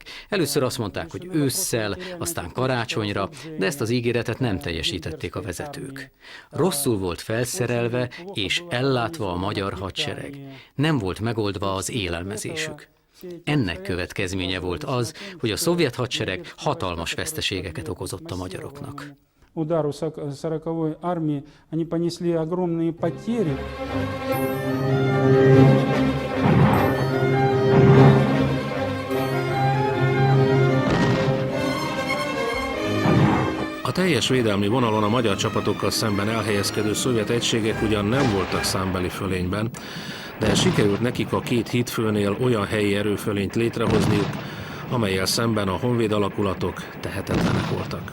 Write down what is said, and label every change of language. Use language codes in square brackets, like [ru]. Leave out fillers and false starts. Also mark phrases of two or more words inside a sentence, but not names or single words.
[hu] Először azt mondták, hogy ősszel, aztán karácsonyra, de ezt az ígéretet nem teljesítették a vezetők. Rosszul volt felszerelve és ellátva a magyar hadsereg. Nem volt megoldva az élelmezésük. Ennek következménye volt az, hogy a szovjet hadsereg hatalmas veszteségeket okozott a magyaroknak. [ru] Удару 40-й армии они понесли огромные потери. [hu] A teljes védelmi vonalon a magyar csapatokkal szemben elhelyezkedő szovjet egységek ugyan nem voltak számbeli fölényben, de sikerült nekik a két hídfőnél olyan helyi erőfölényt létrehozniuk, amellyel szemben a honvéd alakulatok tehetetlenek voltak.